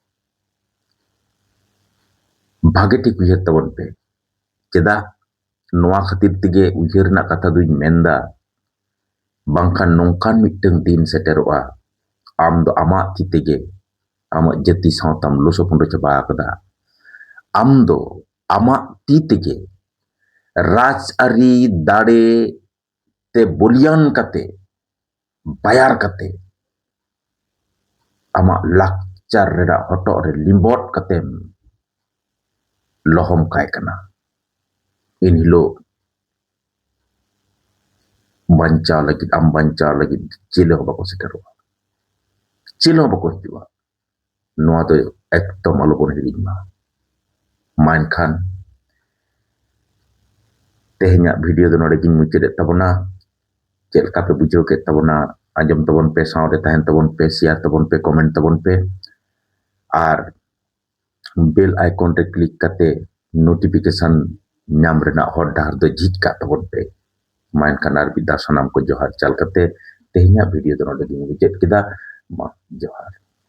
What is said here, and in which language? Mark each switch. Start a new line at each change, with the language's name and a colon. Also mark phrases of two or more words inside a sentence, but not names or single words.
Santali: भागे ठीक उयहर तबन पे चेदा नोआ खातिर तिगे उयहर ना कथा दुई मेनदा बांखान नोंकान मिटंग दिन सेटेरोआ आम दो आमा थी तेगे आमा जति सावताम लोसो पुंडो चबा कदा आम दो आमा ती तेगे राजआरी दाड़े ते बोलियान कते बायार कते आमा लाकचार रेडा हटो रे लिम्बोट कते लहम काय कना इन हिलो बंचा लगी आम बंचा लगी चिले हो बको सेटेरोआ चिले हो बको हिजुआ नोआ तो एकदम अलबोन हिरिमा माइन खान तेहेन्या वीडियो दो नोडे गिन मुचाद तबना चेद लका पे बुझाव के तबना आंजम तबन पे सावरे तहन तबन पे शेयर तबन पे कमेंट तबन पे और
English: bell icon
Santali: रे क्लिक कते नोटिफिकेशन नाम रेना हर डाहर दो झिज का तबन पे माइन खान आर बिदा सनाम को जोहार चाल कते तेहेन्या वीडियो दो नोडे गिन मुचाद केदा मा जोहार।